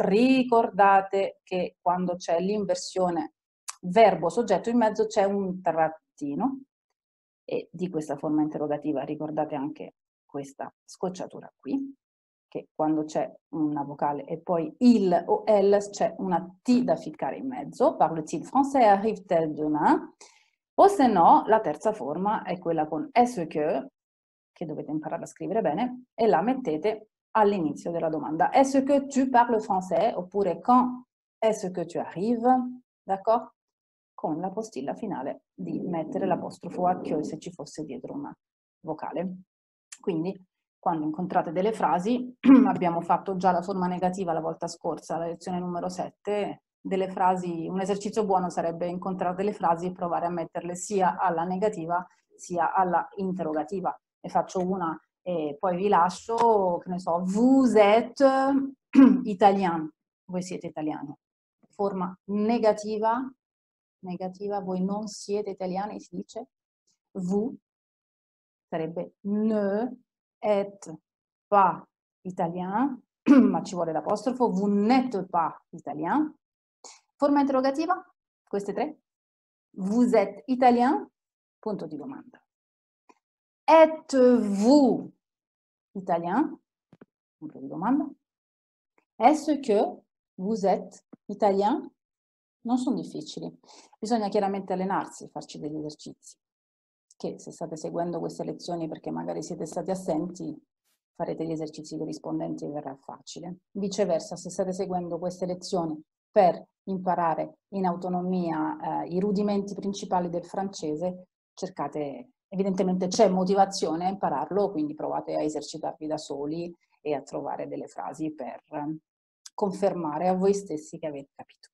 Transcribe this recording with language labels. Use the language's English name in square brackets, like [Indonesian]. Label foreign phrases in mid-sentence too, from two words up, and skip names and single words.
[Italian] Ricordate che quando c'è l'inversione verbo-soggetto in mezzo c'è un trattino e di questa forma interrogativa ricordate anche questa scocciatura qui, che quando c'è una vocale e poi il o elle c'è una T da ficcare in mezzo. [French] Parle-t-il français? Arrive-t-elle demain? [Italian] O se no, la terza forma è quella con est-ce che dovete imparare a scrivere bene, e la mettete all'inizio della domanda. [French] Est-ce que tu parles français? Oppure quand est-ce que tu arrives? [Italian] D'accordo? Con la postilla finale di mettere l'apostrofo a che se ci fosse dietro una vocale. Quindi, quando incontrate delle frasi, abbiamo fatto già la forma negativa la volta scorsa, la lezione numero 7, delle frasi, un esercizio buono sarebbe incontrare delle frasi e provare a metterle sia alla negativa sia alla interrogativa. Ne faccio una e poi vi lascio, che ne so, [French] vous êtes italien, [Italian] voi siete italiani. Forma negativa, voi non siete italiani, si dice vous, sarebbe [French] ne êtes pas italien, [Italian] ma ci vuole l'apostrofo, [French] vous n'êtes pas italien. [Italian] Forma interrogativa, queste 3. [French] Vous êtes italien? [Italian] Punto di domanda. [French] Êtes-vous italien? [Italian] Punto di domanda. [French] Est-ce que vous êtes italien? [Italian] Non sono difficili. Bisogna chiaramente allenarsi, farci degli esercizi, che se state seguendo queste lezioni perché magari siete stati assenti, farete gli esercizi corrispondenti e verrà facile. Viceversa, se state seguendo queste lezioni per imparare in autonomia i rudimenti principali del francese, cercate, evidentemente c'è motivazione a impararlo, quindi provate a esercitarvi da soli e a trovare delle frasi per confermare a voi stessi che avete capito.